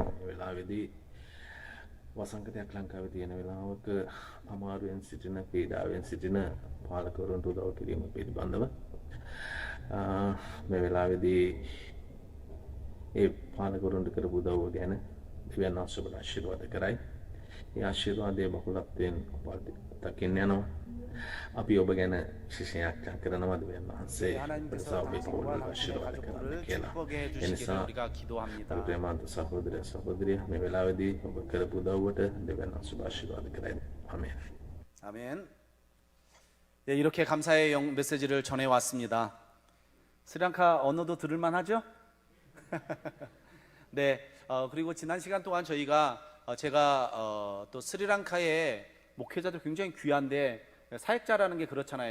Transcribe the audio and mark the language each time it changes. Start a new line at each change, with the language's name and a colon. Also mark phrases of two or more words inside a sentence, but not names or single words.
Sinhala: මේ වෙලාවේදී වසංගතයක් ලංකාවේ තියෙන වෙලාවක අමාරුවෙන් සිටින, පීඩාවෙන් සිටින පාලකවරුන්ට උදව් කිරීම පිළිබඳව මේ වෙලාවේදී ඒ පාලකවරුන්ට කරපු උදව්ව ගැන දෙවියන් වහන්සේ ඔබට ආශිර්වාද කරයි. ඒ ආශිර්වාදයේ බහුලත්වයෙන් ඔබ දකින්න යනවා. අපි ඔබ ගැන විශේෂයක් කරනවා. දෙවියන් වහන්සේ
Korean: 하나님께서
Sinhala: ඔබේ පවුලට ආශිර්වාද කරන්න කියලා.
Korean: 축복해
Sinhala: ඒ
Korean: 주시기를
Sinhala: නිසා
Korean: 우리가 기도합니다.
Sinhala: ප්‍රේමාන්ත සහෝදරය සහෝදරිය මේ වෙලාවේදී ඔබ කරපු උදව්වට දෙවියන් වහන්සේ ආශිර්වාද කරයි. ආමේන්.
Korean: 아멘. 네, 이렇게 감사의 메시지를 전해왔습니다. 스리랑카 언어도 들을만 하죠? 네, 그리고 지난 시간 동안 저희가 제가 또 스리랑카의 목회자들 굉장히 귀한데, 사역자라는 게 그렇잖아요.